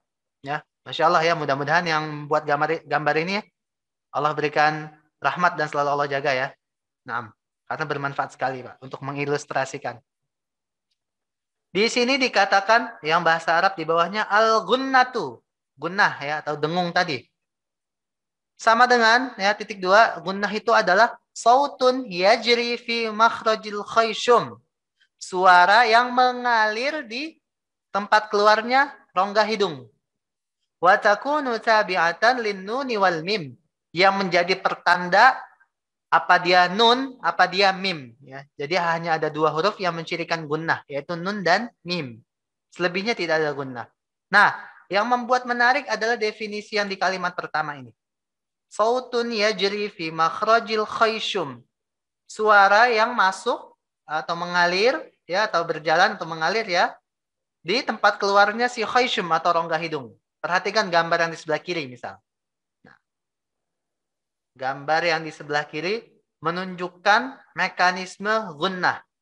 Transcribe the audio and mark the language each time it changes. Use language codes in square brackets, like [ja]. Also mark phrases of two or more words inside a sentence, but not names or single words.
[id] Ya, Masya Allah ya, mudah-mudahan yang buat gambar ini Allah berikan rahmat dan selalu Allah jaga ya. Nah, karena bermanfaat sekali, Pak, untuk mengilustrasikan. Di sini dikatakan yang bahasa Arab di bawahnya al-gunnatu. Gunnah ya, atau dengung tadi. Sama dengan ya titik 2, gunnah itu adalah [ar] صوت يجري في مخرج الخيشوم. [id] Suara yang mengalir di tempat keluarnya rongga hidung. [ar] وتكون تابعة للنون والميم, [id] yang menjadi pertanda apa dia nun, apa dia mim. Ya. Jadi hanya ada 2 huruf yang mencirikan gunnah, yaitu nun dan mim. Selebihnya tidak ada gunnah. Nah, yang membuat menarik adalah definisi yang di kalimat pertama ini. [ar] صوت يجري في مخرج الخيشوم. [id] Suara yang masuk atau mengalir, ya, atau berjalan atau mengalir ya, di tempat keluarnya si khayshum atau rongga hidung. Perhatikan gambar yang di sebelah kiri misal. Nah, gambar yang di sebelah kiri menunjukkan mekanisme gunnah.